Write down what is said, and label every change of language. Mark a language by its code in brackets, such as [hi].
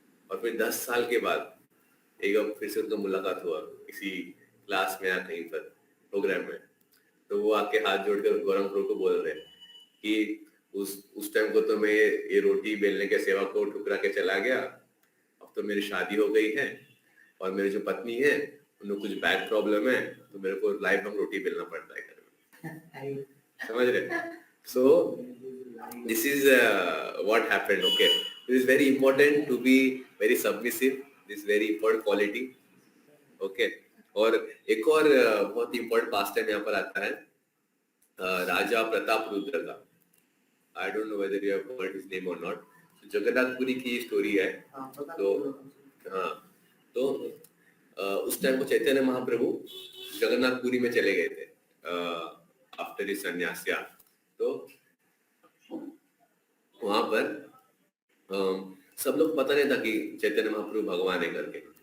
[hi] और फिर 10 साल के बाद एक बार फिर से उनका मुलाकात हुआ किसी क्लास में या कहीं पर प्रोग्राम में, तो वो आके हाथ जोड़कर गौरंग प्रभु को बोल रहे कि उस टाइम को तो मैं ये रोटी बेलने के सेवा को ठुकरा के चला गया, अब तो मेरी शादी हो गई है और मेरी जो पत्नी है उन्हें कुछ बैक प्रॉब्लम है, तो मेरे को लाइफ टाइम रोटी बेलना पड़ता है घर में। समझ रहे? [en] So this is what happened. Okay, it is very important to be very submissive. This is very important quality. [hi] Okay, और एक और बहुत important पास्ट टाइम यहाँ पर आता है राजा प्रताप रुद्र का। [en] I don't know whether you have heard his name or not. [hi] Jagannathpuri की स्टोरी है। तो हाँ, तो उस टाइम को चैतन्य महाप्रभु जगन्नाथपुरी में चले गए थे [en] After his संन्यास। [hi] तो वहां पर सब लोग पता नहीं था कि चैतन्य महाप्रभु भगवान है करके।